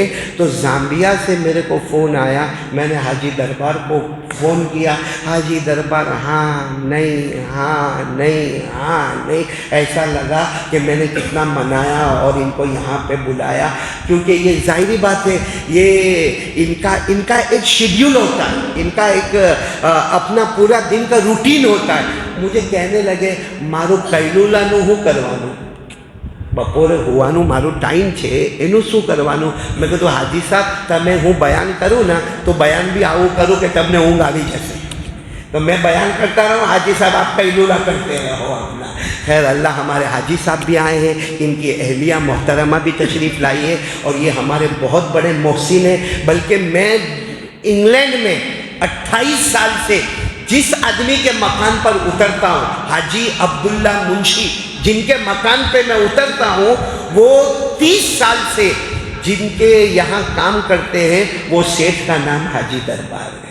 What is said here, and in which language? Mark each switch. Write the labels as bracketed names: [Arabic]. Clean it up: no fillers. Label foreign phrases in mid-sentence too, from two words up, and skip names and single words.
[Urdu] تو زامبیا سے میرے کو فون آیا، میں نے حاجی دربار کو فون کیا، حاجی دربار ہاں نہیں ہاں نہیں ہاں نہیں، ایسا لگا کہ میں نے کتنا منایا اور ان کو یہاں پہ بلایا، کیونکہ یہ ظاہری بات ہے، یہ ان کا ایک شیڈیول ہوتا ہے، ان کا ایک اپنا پورا دن کا روٹین ہوتا ہے۔ مجھے کہنے لگے [Gujarati] مارو કૈલુલાનું હું કરવાનું, બપોરે હોવાનું મારું ટાઈમ છે એનું શું કરવાનું? મેં કીધું હાજી સાહેબ તમે હું બયાન કરું ને તો બયાન બી આવું કરું કે તમને ઊંઘ આવી જશે, [Urdu] تو میں بیان کرتا رہا ہوں، حاجی صاحب آپ قیلولہ کرتے رہو اپنا۔ خیر اللہ، ہمارے حاجی صاحب بھی آئے ہیں، ان کی اہلیہ محترمہ بھی تشریف لائی ہے، اور یہ ہمارے بہت بڑے محسن ہیں۔ بلکہ میں انگلینڈ میں 28 سال سے جس آدمی کے مکان پر اترتا ہوں، حاجی عبداللہ منشی جن کے مکان پہ میں اترتا ہوں، وہ 30 سال سے جن کے یہاں کام کرتے ہیں، وہ سیٹھ کا نام حاجی دربار ہے۔